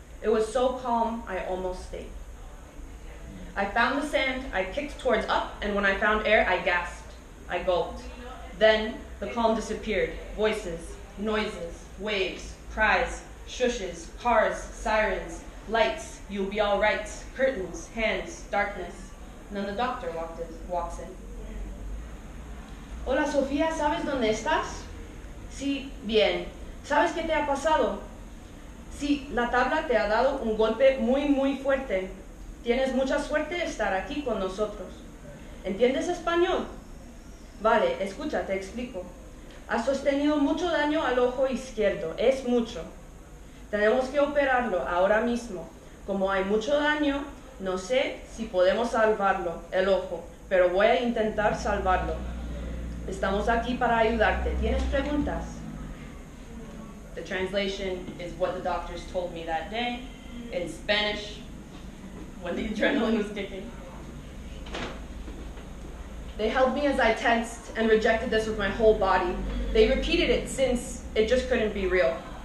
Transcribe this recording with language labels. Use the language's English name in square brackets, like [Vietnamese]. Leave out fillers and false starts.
[English] It was so calm, I almost stayed. I found the sand, I kicked towards up, and when I found air, I gasped. I gulped. Then the calm disappeared. Voices, noises, waves, cries, shushes, cars, sirens, lights, you'll be all right, curtains, hands, darkness. And then the doctor walks in. [Spanish] Hola, Sofía, ¿sabes dónde estás? Sí, bien. ¿Sabes qué te ha pasado? Sí, la tabla te ha dado un golpe muy, muy fuerte. Tienes mucha suerte de estar aquí con nosotros. ¿Entiendes español? Vale, escucha, te explico. Has sostenido mucho daño al ojo izquierdo, es mucho. Tenemos que operarlo ahora mismo. Como hay mucho daño, no sé si podemos salvarlo, el ojo, pero voy a intentar salvarlo. Estamos aquí para ayudarte. ¿Tienes preguntas? [English] The translation is what the doctors told me that day in Spanish when the adrenaline was kicking. They held me as I tensed and rejected this with my whole body. They repeated it since it just couldn't be real.